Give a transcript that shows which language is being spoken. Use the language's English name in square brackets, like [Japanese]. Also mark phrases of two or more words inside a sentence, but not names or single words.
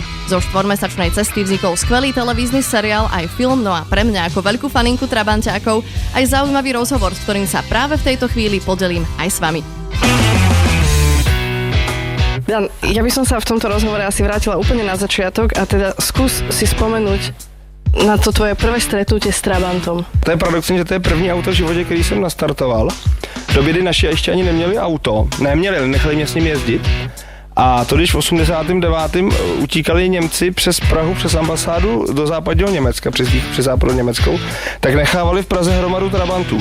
[Slovak] Zo 4-mesačnej cesty vznikol skvelý televízny seriál aj film, no a pre mňa ako veľkú faninku trabanťákov aj zaujímavý rozhovor, s ktorým sa práve v tejto chvíli podelím aj s vami. Dan, ja by som sa v tomto rozhovore asi vrátila úplne na začiatok a teda skús si spomenúť na to tvoje prvé stretnutie s trabantom. [Czech] To je paradoxní, že to je první auto v životě, který jsem nastartoval. V době, kdy naši ještě ani neměli auto, nechali mě s ním jezdit. A to když v 89. utíkali Němci přes Prahu, přes ambasádu do západního Německa, přes západní Německou, tak nechávali v Praze hromadu trabantů.